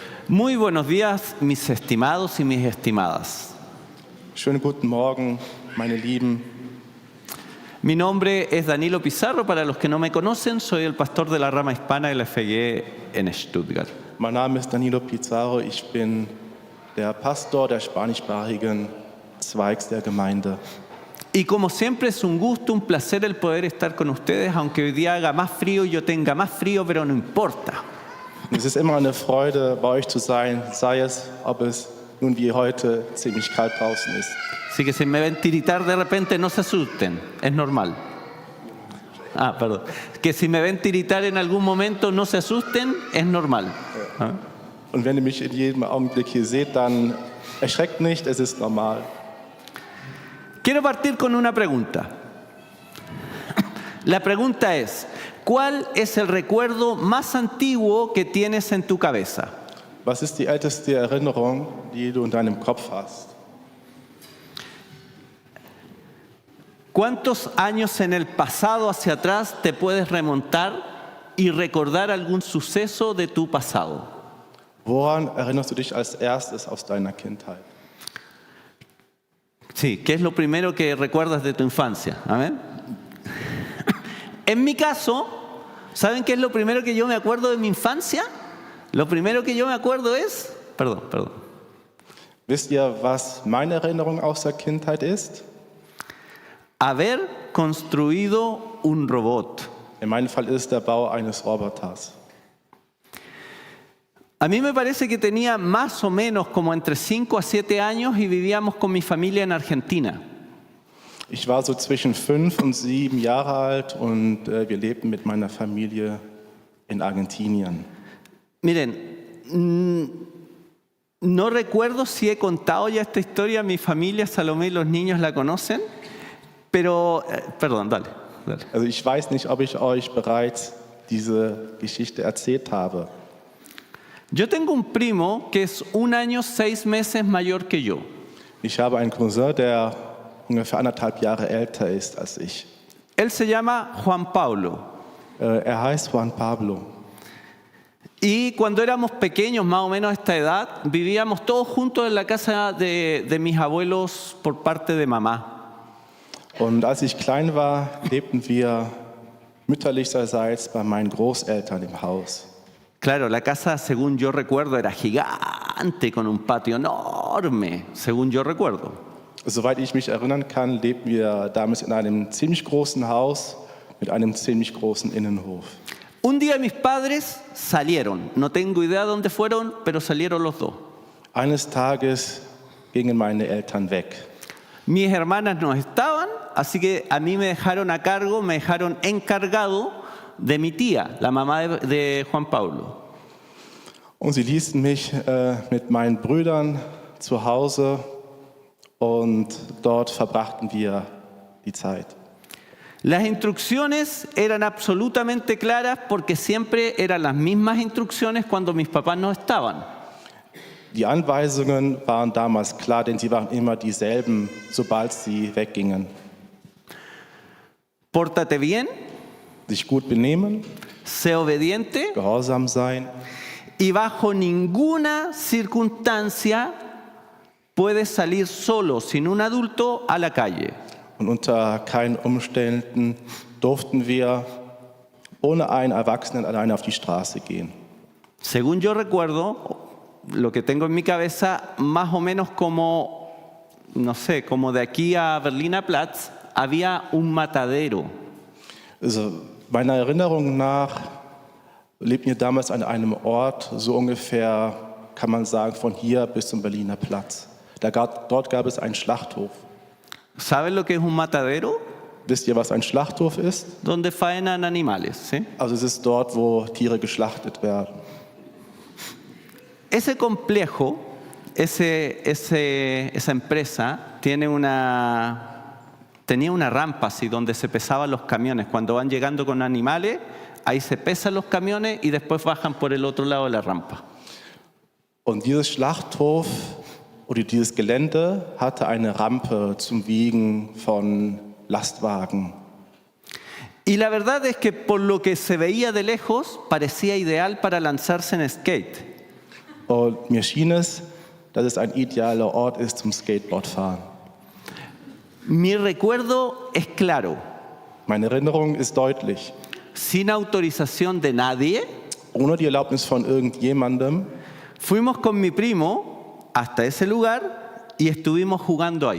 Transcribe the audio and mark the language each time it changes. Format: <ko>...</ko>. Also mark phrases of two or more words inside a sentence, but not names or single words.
<es>Muy buenos días, mis estimados y mis estimadas.</es> <de>Schönen guten Morgen, meine Lieben.</de> <es>Mi nombre es Danilo Pizarro. Para los que no me conocen, soy el pastor de la rama hispana de la FG en Stuttgart.</es> <de>Mein Name ist Danilo Pizarro. Ich bin der Pastor der spanischsprachigen Zweigs der Gemeinde.</de> <es>Y como siempre es un gusto, un placer el poder estar con ustedes, aunque hoy día haga más frío y yo tenga más frío, pero no importa.</es> <de>Es ist immer eine Freude, bei euch zu sein, sei es, ob es nun wie heute ziemlich kalt draußen ist.</de> <es>Así que si me ven tiritar de repente, no se asusten, es normal. Perdón. Que si me ven tiritar en algún momento, no se asusten, es normal.</es> <de>Und wenn ihr mich in jedem Augenblick hier seht, dann erschreckt nicht, es ist normal.</de> <es>Quiero partir con una pregunta. La pregunta es, ¿cuál es el recuerdo más antiguo que tienes en tu cabeza?</es> <de>Was ist die älteste Erinnerung, die du in deinem Kopf hast?</de> <es>¿Cuántos años en el pasado hacia atrás te puedes remontar y recordar algún suceso de tu pasado?</es> <de>Woran erinnerst du dich als erstes aus deiner Kindheit?</de> <es>Sí, ¿qué es lo primero que recuerdas de tu infancia? Amén. En mi caso, ¿saben qué es lo primero que yo me acuerdo de mi infancia? Lo primero que yo me acuerdo es... Perdón.</es> <de>Wisst ihr, was meine Erinnerung aus der Kindheit ist?</de> <es>Haber construido un robot.</es> <de>In meinem Fall ist der Bau eines Roboters.</de> <es>A mí me parece que tenía más o menos como entre 5 a 7 años y vivíamos con mi familia en Argentina.</es> <de>Ich war so zwischen 5 und 7 Jahre alt und wir lebten mit meiner Familie in Argentinien.</de> <es>Miren, no recuerdo si he contado ya esta historia a mi familia, Salomé y los niños la conocen, pero, perdón, dale.</es> <de>Also ich weiß nicht, ob ich euch bereits diese Geschichte erzählt habe.</de> <es>Yo tengo un primo que es 1 año 6 meses mayor que yo.</es> <de>Ich habe einen Cousin, der ungefähr 1,5 Jahre älter ist als ich.</de> <es>Él se llama Juan Pablo.</es> <de>Er heißt Juan Pablo.</de> <es>Y cuando éramos pequeños, más o menos a esta edad, vivíamos todos juntos en la casa de mis abuelos por parte de mamá.</es> <de>Und als ich klein war, lebten wir mütterlicherseits bei meinen Großeltern im Haus.</de> <es>Claro, la casa, según yo recuerdo, era gigante, con un patio enorme, según yo recuerdo.</es> <de>Soweit ich mich erinnern kann, lebten wir damals in einem ziemlich großen Haus mit einem ziemlich großen Innenhof.</de> <es>Un día mis padres salieron, no tengo idea dónde fueron, pero salieron los dos.</es> <de>Eines Tages gingen meine Eltern weg.</de> <es>Mis hermanas no estaban, así que a mí me dejaron a cargo, me dejaron encargado de mi tía, la mamá de Juan Pablo.</es> <de>Und sie ließen mich mit meinen Brüdern zu Hause und dort verbrachten wir die Zeit.</de> <es>Las instrucciones eran absolutamente claras porque siempre eran las mismas instrucciones cuando mis papás no estaban.</es> <de>Die Anweisungen waren damals klar, denn sie waren immer dieselben, sobald sie weggingen.</de> <es>Pórtate bien,</es> <de>Sich gut benehmen,</de> <es>sé obediente</es> <de>gehorsam sein</de> <es>y bajo ninguna circunstancia puedes salir solo, sin un adulto, a la calle.</es> <de>und unter keinen Umständen durften wir ohne einen Erwachsenen alleine auf die Straße gehen.</de> <es>Según yo recuerdo, lo que tengo en mi cabeza, más o menos como, no sé, como de aquí a Berliner Platz, había un matadero.</es> <de>Also meiner Erinnerung nach lebten wir damals an einem Ort, so ungefähr, kann man sagen, von hier bis zum Berliner Platz. Dort gab es einen Schlachthof.</de> <es>¿Saben lo que es un matadero?</es> <de>Wisst ihr, was ein Schlachthof ist?</de> <es>Donde faenan animales, ¿sí?</es> <de>Also es ist dort, wo Tiere geschlachtet werden.</de> <es>Ese complejo, esa empresa, tenía una rampa así donde se pesaban los camiones. Cuando van llegando con animales, ahí se pesan los camiones y después bajan por el otro lado de la rampa.</es> <de>Und dieses Schlachthof oder dieses Gelände hatte eine Rampe zum Wiegen von Lastwagen.</de> <es>Y la verdad es que por lo que se veía de lejos, parecía ideal para lanzarse en skate.</es> <de>Und mir schien es, dass es ein idealer Ort ist zum Skateboardfahren.</de> <es>Mi recuerdo es claro,</es> <de>Meine Erinnerung ist deutlich.</de> <es>sin autorización de nadie,</es> <de>Ohne die Erlaubnis von irgendjemandem</de> <es>fuimos con mi primo hasta ese lugar y estuvimos jugando ahí.</es>